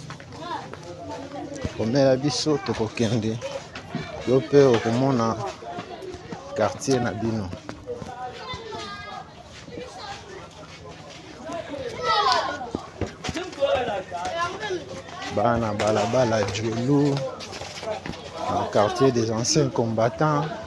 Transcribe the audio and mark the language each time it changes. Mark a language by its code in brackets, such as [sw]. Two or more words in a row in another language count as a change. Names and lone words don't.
[ln] Komela biso tokokende. Yo pe okomona quartier na bino. Bana balabala Djoulou, [fr] dans le quartier des anciens combattants.